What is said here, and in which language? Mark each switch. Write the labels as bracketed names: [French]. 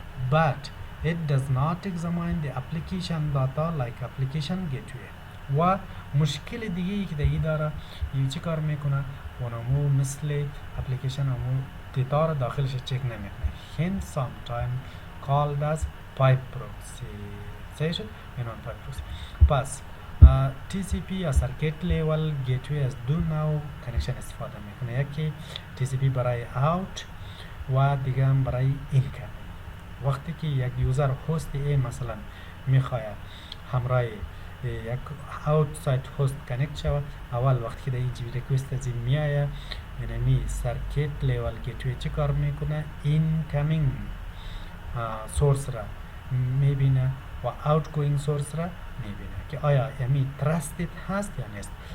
[English] But it does not examine the application data like application gateway. [Persian] و مشکل دیگه ای که دیگه داره یه چی کار میکنه؟ اونمو مثل اپلیکیشن همو دیتا رو داخلش چک نمیکنه. [English] hence sometimes called as pipe proxy. [Persian] صحیح شد؟ اینان pipe proxy. پس TCP یا circuit level gateway از دو نوع کنکشن استفاده میکنه، یکی TCP برای out و دیگه هم برای incoming. وقتی که یک یوزر هست A مثلا میخواد همراه یک outside host connect شود، اول وقتی که در این request از این میایه یعنی circuit level gateway چی کار میکنه؟ incoming source را میبینه و outgoing source را میبینه که آیا یعنی trusted هست یا نیست.